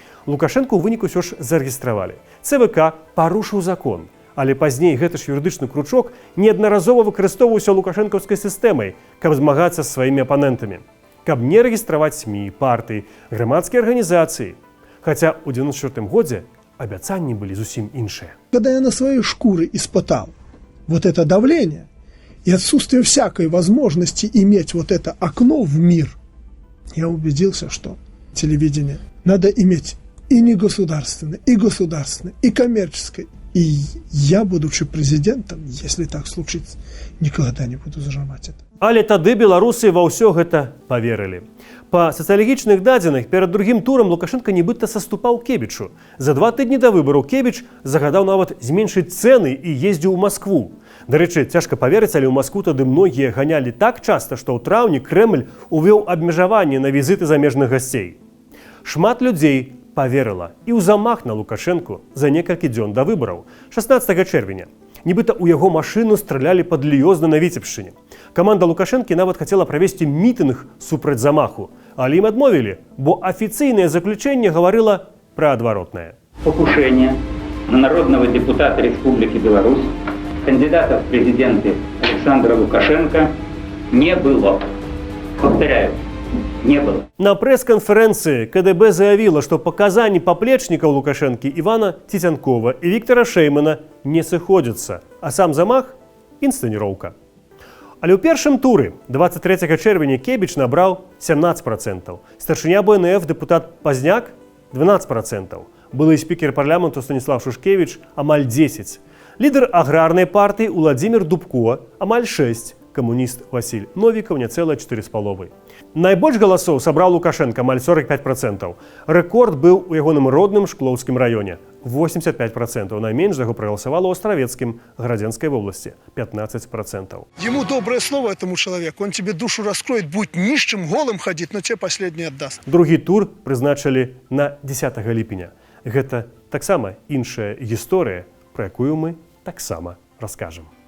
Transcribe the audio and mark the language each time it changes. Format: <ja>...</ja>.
<be>Лукашенко ў выніку ўсё ж зарэгістравалі. ЦВК парушыў закон, але пазней гэты ж юрыдычны кручок неаднаразова выкарыстоўваўся лукашэнкаўскай сістэмай, каб змагацца з сваімі апанентамі, каб не рэгістраваць СМІ, партыі, грамадскія арганізацыі. Хаця ў 94 годзе абяцанні былі зусім іншыя.</be> <ru>Когда я на своей шкуре испытал вот это давление и отсутствие всякой возможности иметь вот это окно в мир, я убедился, что телевидение надо иметь и негосударственной, и государственной, и коммерческой. И я, будучи президентом, если так случится, никогда не буду зажимать это.</ru> <be>Але тады беларусы ва ўсё гэта паверылі. Па сацыялагічных дадзеных перад другім турам Лукашенко нібыта саступаў Кебічу. За 2 тыдні да выбараў Кебіч загадаў нават зменшыць цэны і ездзіў у Маскву. Дарэчы, цяжка паверыць, але ў Маскву тады многія ганялі так часта, што ў траўні Крэмль увёў абмежаванне на візіты замежных гасцей. Шмат людзей паверыла і ў замах на Лукашэнку за некалькі дзён да выбараў, 16 чэрвеня. Нібыта ў яго машыну стралялі пад Ліёзна на Віцебшчыне. Каманда Лукашэнкі нават хацела правесці мітынг супраць замаху, але ім адмовілі, бо афіцыйнае заключэнне гаварыла пра адваротнае.</be> <ru>Покушение на народного депутата Республики Беларусь, кандидата в президенты Александра Лукашенко не было. Повторяю, не было.</ru> <be>На прэс-канферэнцыі КДБ заявіла, што паказанні паплечнікаў Лукашэнкі Івана Ціцянкова і Віктара Шэймана не сыходзяцца, а сам замах – інсцэніроўка. Але ў першым туры 23 чэрвеня Кебіч набраў 17%, старшыня БНФ дэпутат Пазняк – 12%, былы спікер парламенту Станіслав Шушкевіч – амаль 10%, лідар аграрнай партыі Уладзімір Дубко – амаль 6%, камуніст Васіль Новікаў няцэлыя 4,5%. Найбольш галасоў сабраў Лукашенко амаль 45%. Рэкорд быў у ягоным родным Шклоўскім раёне – 85%. Найменш за яго прагаласавала ў Астравецкім, Градзенскай вобласці – 15%.</be> <ru>Ему доброе слово, этому человеку, он тебе душу раскроет, будет нищим, голым ходить, но тебе последний отдаст.</ru> <be>Другі тур прызначылі на 10 ліпеня. Гэта таксама іншая гісторыя, пра якую мы таксама раскажам.</be>